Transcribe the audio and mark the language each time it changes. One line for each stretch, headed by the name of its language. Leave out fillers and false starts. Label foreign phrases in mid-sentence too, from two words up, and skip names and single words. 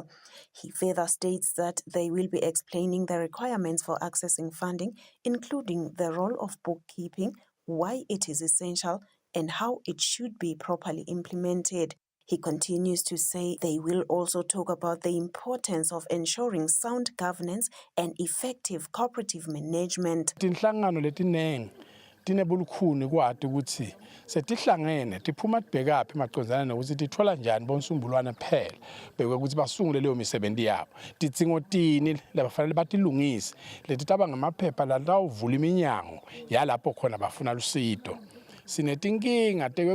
English: He further states that they will be explaining the requirements for accessing funding, including the role of bookkeeping, why it is essential, and how it should be properly implemented. He continues to say they will also talk about the importance of ensuring sound governance and effective cooperative management.
Swati: Tinhlangano letinengi tinebulukhuni kwati ukuthi setihlangene tiphuma tibhekaphi emaqondana nokuthi tithola njani bonsumbulwana phela beke ukuthi basungule leyo misebenzi yabo tidzingo tini labafanele batilungise leti taba ngamaphepha latawuvula iminyango yalapho khona bafuna lusito sinetinkinga teke